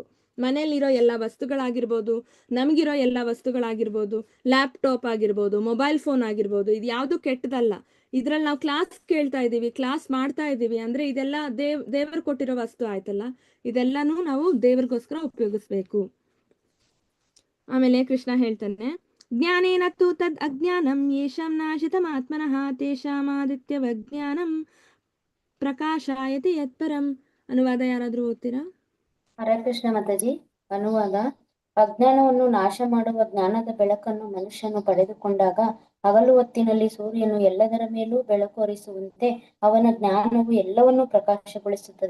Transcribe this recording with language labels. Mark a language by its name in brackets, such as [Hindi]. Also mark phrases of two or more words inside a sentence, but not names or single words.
[Kannada] ಮನೇಲಿರೋ ಎಲ್ಲ ವಸ್ತುಗಳಾಗಿರ್ಬೋದು, ನಮ್ಗಿರೋ ಎಲ್ಲ ವಸ್ತುಗಳಾಗಿರ್ಬೋದು, ಲ್ಯಾಪ್ಟಾಪ್ ಆಗಿರ್ಬೋದು, [English] mobile phone [Kannada] ಆಗಿರ್ಬೋದು, ಇದು ಯಾವುದು ಕೆಟ್ಟದಲ್ಲ. ಇದ್ರಲ್ಲಿ ನಾವು ಕ್ಲಾಸ್ ಕೇಳ್ತಾ ಇದೀವಿ, ಕ್ಲಾಸ್ ಮಾಡ್ತಾ ಇದೀವಿ ಅಂದ್ರೆ ಇದೆಲ್ಲ ದೇವರು ಕೊಟ್ಟಿರೋ ವಸ್ತು ಆಯ್ತಲ್ಲ. ಇದೆಲ್ಲಾನು ನಾವು ದೇವ್ರಿಗೋಸ್ಕರ ಉಪಯೋಗಿಸ್ಬೇಕು. ಆಮೇಲೆ ಕೃಷ್ಣ ಹೇಳ್ತಾನೆ, [Sanskrit] ಜ್ಞಾನೇನ ತು ತದ್ ಅಜ್ಞಾನಂ ಯೇಷಾಂ ನಾಶಿತಮಾತ್ಮನಃ ತೇಷಾಮಾದಿತ್ಯವಜ್ಞಾನಂ ಪ್ರಕಾಶಾಯತಿ ಯತ್ಪರಂ. [Kannada] ಅನುವಾದ ಯಾರಾದ್ರೂ ಓದ್ತೀರಾ? ಹರೇ ಕೃಷ್ಣ ಮಾತಾಜಿ. ಅನುವಾದ: ಅಜ್ಞಾನವನ್ನು ನಾಶ ಮಾಡುವ ಜ್ಞಾನದ ಬೆಳಕನ್ನು ಮನುಷ್ಯನು ಪಡೆದುಕೊಂಡಾಗ ಹಗಲು ಹೊತ್ತಿನಲ್ಲಿ ಸೂರ್ಯನು ಎಲ್ಲದರ ಮೇಲೂ ಬೆಳಕು ಹರಿಸುವಂತೆ ಅವನ ಜ್ಞಾನವು ಎಲ್ಲವನ್ನೂ ಪ್ರಕಾಶಗೊಳಿಸುತ್ತದೆ.